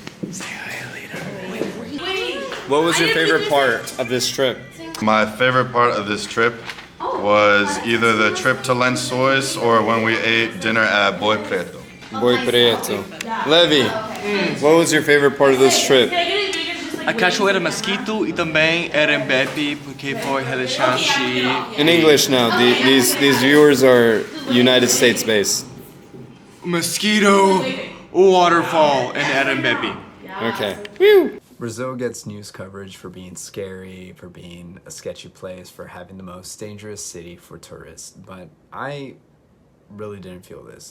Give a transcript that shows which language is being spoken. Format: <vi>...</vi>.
<en>Say hi, Alina. What was your favorite part of this trip? My favorite part of this trip was either the trip to Lençóis or when we ate dinner at Boi Preto. Boi Preto. Levi, what was your favorite part of this trip?</en> <pt>A cachoeira Mosquito e também Erembepe, porque foi relaxante.</pt> <en>In English now, these viewers are United States based. Mosquito, waterfall, and Erembepe. Okay. Woo. Brazil gets news coverage for being scary, for being a sketchy place, for having the most dangerous city for tourists, but I really didn't feel this.</en>